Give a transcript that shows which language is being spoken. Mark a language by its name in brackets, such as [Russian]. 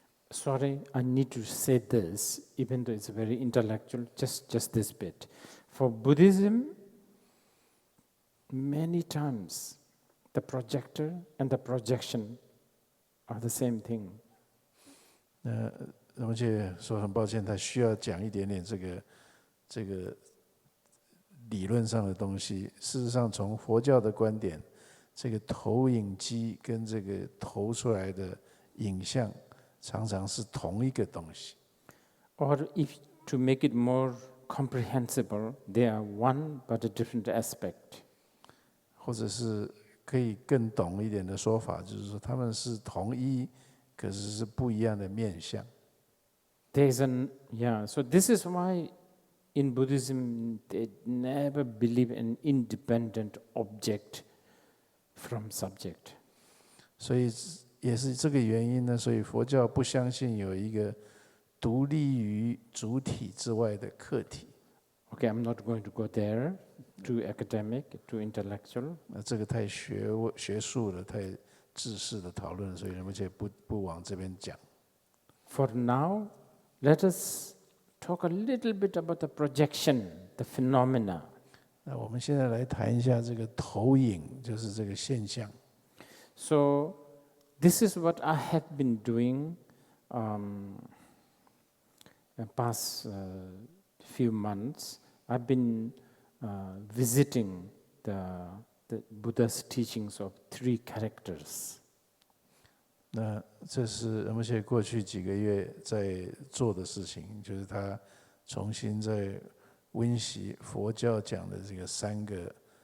[English] Sorry, I need to say this, even though it's very intellectual, just this bit. For Buddhism, many times the projector and the projection are the same thing. [Chinese] 而且说很抱歉，他需要讲一点点这个理论上的东西。事实上，从佛教的观点，这个投影机跟这个投出来的影像，常常是同一个东西。 [English] Or if to make it more comprehensible, they are one but a different aspect. [Chinese] 或者是可以更懂一点的说法，就是说他们是同一，可是是不一样的面相。 [English] So this is why in Buddhism they never believe an independent object from subject. [Chinese] 所以也是这个原因呢，所以佛教不相信有一个独立于主体之外的客体。 [English] Okay, I'm not going to go there, too academic, too intellectual. [Chinese] 那这个太学术了，太知识的讨论，所以而且不往这边讲。 [English] For now, let us talk a little bit about the projection, the phenomena. [Chinese] 那我们现在来谈一下这个投影，就是这个现象。 [English] So this is what I have been doing the past few months. I've been visiting the Buddha's teachings of 3 characters. [Chinese] 那这是仁波切过去几个月在做的事情，就是他重新在温习佛教讲的这个三个